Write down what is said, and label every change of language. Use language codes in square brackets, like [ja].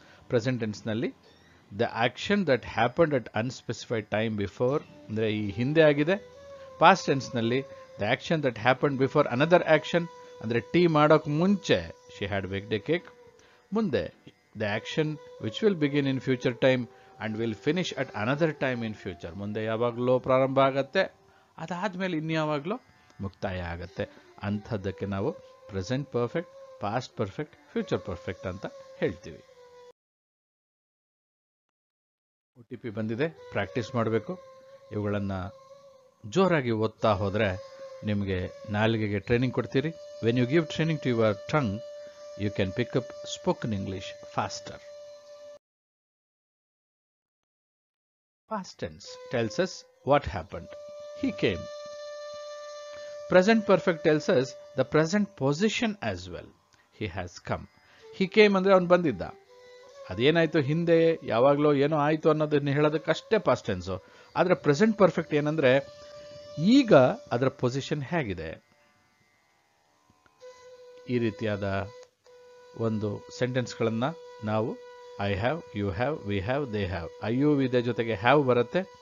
[en] Present tense [kn] ನಲ್ಲಿ [en] the action that happened at unspecified time before [kn] ಅಂದ್ರೆ ಈ ಹಿಂದೆ ಆಗಿದೆ. [en] Past tense [kn] ನಲ್ಲಿ [en] the action that happened before another action [kn] ಅಂದ್ರೆ ಟೀ ಮಾಡೋಕೆ ಮುಂಚೆ [en] she had baked a cake. [kn] ಮುಂದೆ [en] the action which will begin in future time and will finish at another time in future. [kn] ಮುಂದೆ ಯಾವಾಗಲೂ ಪ್ರಾರಂಭ ಆಗತ್ತೆ, ಅದಾದ್ಮೇಲೆ ಇನ್ಯಾವಾಗಲೂ ಮುಕ್ತಾಯ ಆಗತ್ತೆ. ಅಂಥದ್ದಕ್ಕೆ ನಾವು present perfect, past perfect, future perfect ಅಂತ ಹೇಳ್ತೀವಿ. OTP ಬಂದಿದೆ, ಪ್ರಾಕ್ಟೀಸ್ ಮಾಡಬೇಕು. ಇವುಗಳನ್ನು ಜೋರಾಗಿ ಓದ್ತಾ ಹೋದರೆ ನಿಮಗೆ ನಾಲಿಗೆಗೆ ಟ್ರೈನಿಂಗ್ ಕೊಡ್ತೀರಿ. [en] When you give training to your tongue, you can pick up spoken English faster. Past tense tells us what happened. He came. Present perfect tells us the present position as well. He has come. He came [kn] ಅಂದ್ರೆ ಅವನು ಬಂದಿದ್ದ. ಅದೇನಾಯ್ತು ಹಿಂದೆ ಯಾವಾಗಲೋ ಏನೋ ಆಯಿತು ಅನ್ನೋದನ್ನ ಹೇಳೋದಕ್ಕಷ್ಟೇ past tens. ಆದರೆ ಪ್ರೆಸೆಂಟ್ ಪರ್ಫೆಕ್ಟ್ ಏನಂದ್ರೆ ಈಗ ಅದರ ಪೊಸಿಷನ್ ಹೇಗಿದೆ. ಈ ರೀತಿಯಾದ ಒಂದು ಸೆಂಟೆನ್ಸ್ಗಳನ್ನು ನಾವು [en] I have, you have, we have, they have, [kn] ಐಯು ವಿದೆ ಜೊತೆಗೆ ಹ್ಯಾವ್ ಬರುತ್ತೆ.